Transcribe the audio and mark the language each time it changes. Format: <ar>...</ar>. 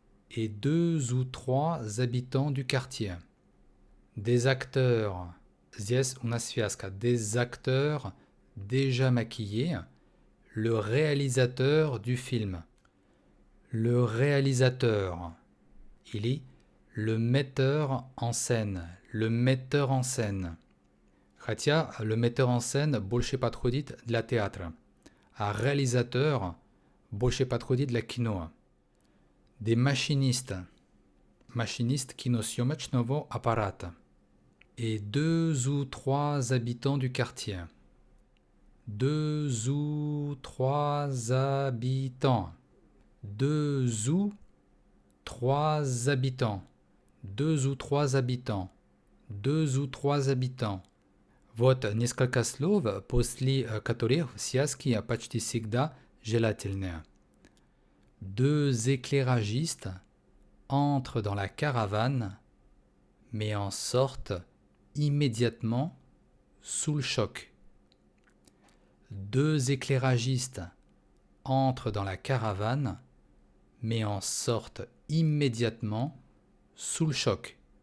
<fr>Et 2 ou 3 habitants du quartier. Des acteurs,</fr> <ru>здесь у нас связка,</ru> <fr>des acteurs déjà maquillés, le réalisateur du film. Le réalisateur, или le metteur en scène, le metteur en scène.</fr> <ru>Хотя le metteur en scène больше подходит для театра, а réalisateur больше подходит для кино.</ru> <fr>Des machinistes, machiniste</fr> <ru>киносъемочного аппарата.</ru> <fr>Et 2 ou 3 habitants du quartier. 2 ou 3 habitants. 2 ou 3 habitants. 2 ou 3 habitants. 2 ou 3 habitants.</fr> <ru>Вот несколько слов, после которых связки почти всегда желательные.</ru> <fr>2 éclairagistes entrent dans la caravane, mais en sortent immédiatement sous le choc. 2 éclairagistes entrent dans la caravane, mais en sortent immédiatement sous le choc.</fr>